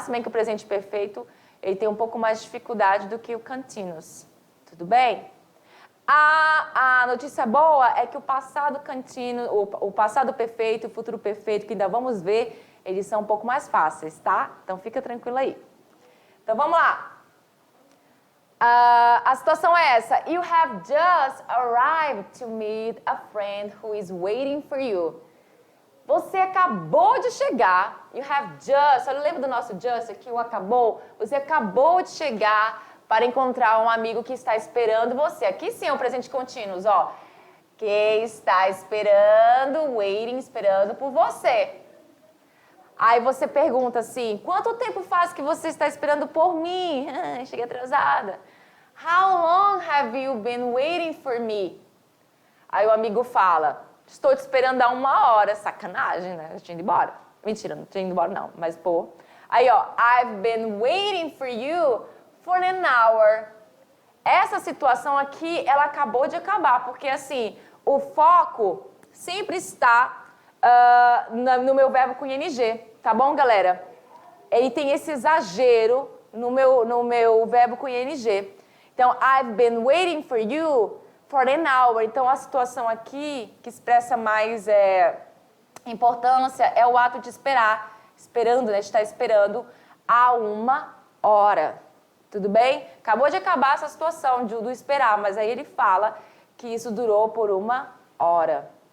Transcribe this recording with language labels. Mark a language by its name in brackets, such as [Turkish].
[Portuguese] Se bem que o presente perfeito, ele tem um pouco mais de dificuldade do que o contínuo. Tudo bem? A notícia boa é que o passado contínuo, o passado perfeito, o futuro perfeito, que ainda vamos ver, eles são um pouco mais fáceis, tá? Então fica tranquilo aí. Então vamos lá. A situação é essa. [English] You have just arrived to meet a friend who is waiting for you. [Portuguese] Você acabou de chegar. [English] You have just. [Portuguese] Olha, lembra do nosso just aqui, o acabou? Você acabou de chegar para encontrar um amigo que está esperando você. Aqui sim é um presente contínuo, ó. Que está esperando, waiting, esperando por você. Aí você pergunta assim, quanto tempo faz que você está esperando por mim? Cheguei atrasada. [English] How long have you been waiting for me? [Portuguese] Aí o amigo fala, estou te esperando há 1 hora. Sacanagem, né? Eu tinha ido embora. Mentira, não tinha ido embora não, mas pô. [English] Aí, ó, I've been waiting for you for an hour. [Portuguese] Essa situação aqui, ela acabou de acabar, porque assim, o foco sempre está no meu verbo com ing, tá bom, galera? Ele tem esse exagero no meu verbo com ing. [English] Então, I've been waiting for you for an hour. [Portuguese] Então, a situação aqui, que expressa mais importância, é o ato de esperar. Esperando, né? Estar esperando há 1 hora. Tudo bem? Acabou de acabar essa situação do esperar, mas aí ele fala que isso durou por 1 hora.